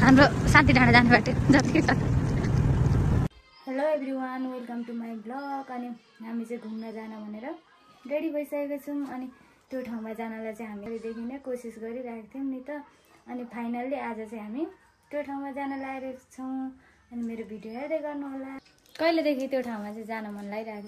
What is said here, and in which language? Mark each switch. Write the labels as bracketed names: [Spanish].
[Nepali] हाम्रो शान्ति डाँडा जाने बाटो जति छ। [English] Hello everyone welcome to my blog. [Nepali] अनि हामी चाहिँ घुम्न जान भनेर रेडी भइसकेको छौँ। अनि त्यो ठाउँमा जानलाई चाहिँ हामीदेखि नै कोसिस गरिरहेको थियौँ नि त। अनि फाइनल्ली आज चाहिँ हामी त्यो ठाउँमा जान लागेको छौँ। अनि मेरो भिडियो हेर्दै गर्नु होला। कहिलेदेखि त्यो ठाउँमा चाहिँ जान मन लागिरहेको